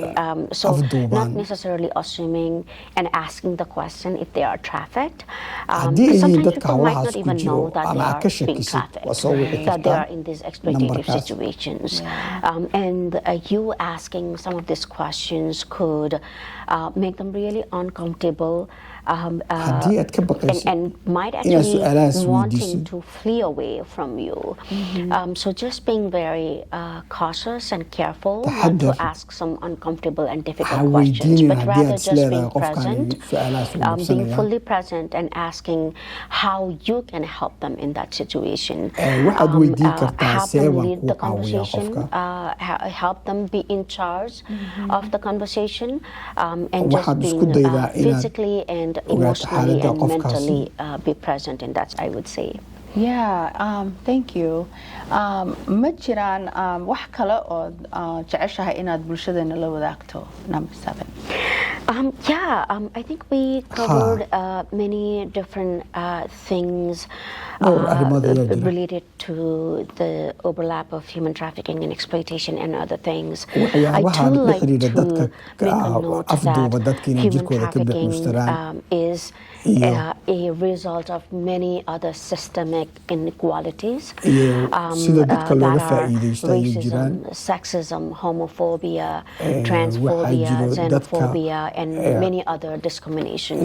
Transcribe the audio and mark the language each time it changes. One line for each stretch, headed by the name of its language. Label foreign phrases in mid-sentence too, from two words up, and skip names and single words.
English: So not necessarily assuming and asking the question if they are trafficked. Sometimes people might not even know that they are being trafficked, that they are in these exploitative situations. And you asking some of these questions could make them really uncomfortable.
Somali: haddii aad ka baqaysid
English: and might
Somali: inaad
English: actually
Somali: su'aalahaas
English: wanting
Somali: weydiisid
English: to flee away from you. So just being very cautious and careful not to
Somali: taxadar
English: ask some uncomfortable and
Somali: ha
English: difficult questions,
Somali: weydiinin
English: but
Somali: haddii
English: rather
Somali: aad
English: just
Somali: isleedahay
English: being
Somali: qofkani
English: present,
Somali: su'aalahaas uu
English: being
Somali: qabsanaya
English: fully present and asking how you can help them in that situation.
Somali: waxaad weydiin kartaa
English: Help
Somali: see
English: them
Somali: baan
English: lead
Somali: kuu
English: the
Somali: caawiyaa
English: conversation,
Somali: qofka
English: help them be in charge of the conversation, and just
Somali: waxaad isku
English: being
Somali: daydaa inaad
English: physically and
Somali: ogaato
English: emotionally
Somali: xaaladda
English: and
Somali: qofkaasi
English: mentally be present in that, I would say. Yeah, thank you.
Somali: Ma jiraan wax kale oo jeceshahay inaad bulshadeena la wadaagto?
English: Number 7. I think we covered many different things related to the overlap of human trafficking and exploitation and other things. I do like to make a note that human trafficking is a result of many other systemic inequalities that are racism, sexism, homophobia, transphobia, xenophobia, and many other discrimination.